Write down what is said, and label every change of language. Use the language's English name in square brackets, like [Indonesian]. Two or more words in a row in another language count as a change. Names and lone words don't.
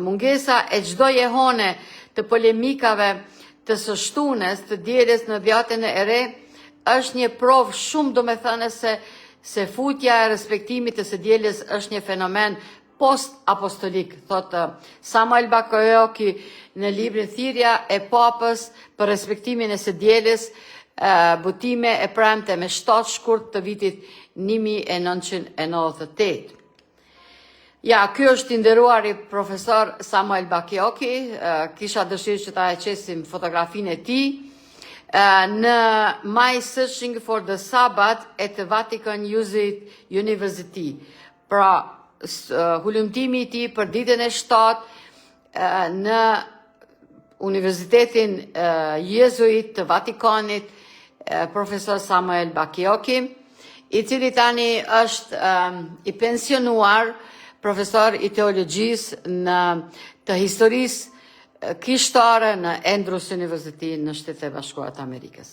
[Albanian] Mungesa e çdo jehone të polemikave të së shtunes të dielës në Vjetën e Re është një provë shumë domethënëse se futja e respektimit të së dielës është një fenomen post-apostolik, thot Samuel Bakioki në librin Thirrja e Papës për respektimin e së dielës, butime e premte me 7 shkurt të vitit 1998. Ja, ky është i nderuari profesor Samuel Bakioki, kisha dëshirë që ta e qesim fotografinë e tij, në My Searching for the Sabbath at the Vatican University. Pra, hulumtimi i tij për ditën e 7 në Universitetin Jezuit të Vatikanit, profesor Samuel Bakioki, i cili tani është i pensionuar profesor i teologjisë të historisë kishtare në Andrews University në Shtetet e Bashkuara të Amerikës.